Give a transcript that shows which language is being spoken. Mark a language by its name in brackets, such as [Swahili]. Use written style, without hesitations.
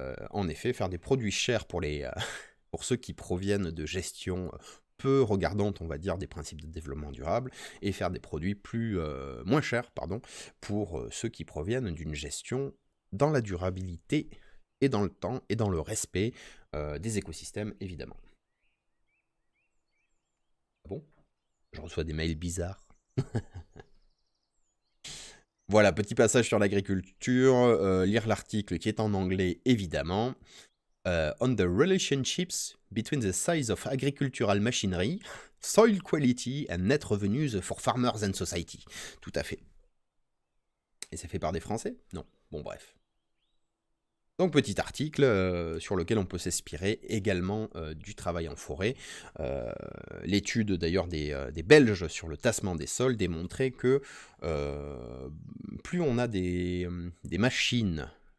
[French] En effet, faire des produits chers pour pour ceux qui proviennent de gestion peu regardante, on va dire, des principes de développement durable, et faire des produits moins chers, pardon, pour ceux qui proviennent d'une gestion dans la durabilité et dans le temps et dans le respect des écosystèmes, évidemment. Ah bon, je reçois des mails bizarres. Voilà, petit passage sur l'agriculture, lire l'article qui est en anglais, évidemment. [English] On the relationships between the size of agricultural machinery, soil quality and net revenues for farmers and society. [French] Tout à fait. Et c'est fait par des Français? Non. Bon, bref. Donc, petit article sur lequel on peut s'inspirer également du travail en forêt. L'étude d'ailleurs des Belges sur le tassement des sols démontrait que plus on a des machines.